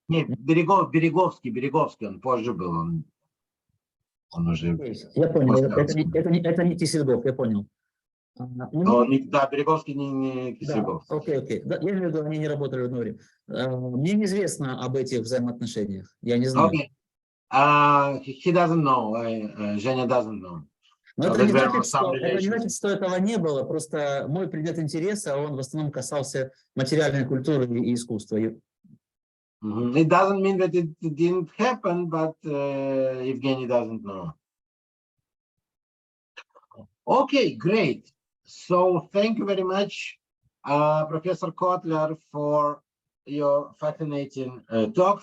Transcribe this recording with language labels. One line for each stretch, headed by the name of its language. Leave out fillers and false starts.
Russian: Нет, Береговский, он позже был, он уже... Я понял, это не Кисельгов, я понял. Да, Береговский не Кисельгов. Да, окей. Да, я имею в виду, они не работали в одно время. Мне неизвестно об этих взаимоотношениях, я не знаю.
English: Okay. He doesn't know, Женя doesn't know.
Russian: Но это не значит, что этого не было, просто мой предмет интереса, он в основном касался материальной культуры и искусства.
English: It doesn't mean that it didn't happen, but Evgeny doesn't know. Okay, great. So thank you very much, Professor Kotler, for your fascinating talk.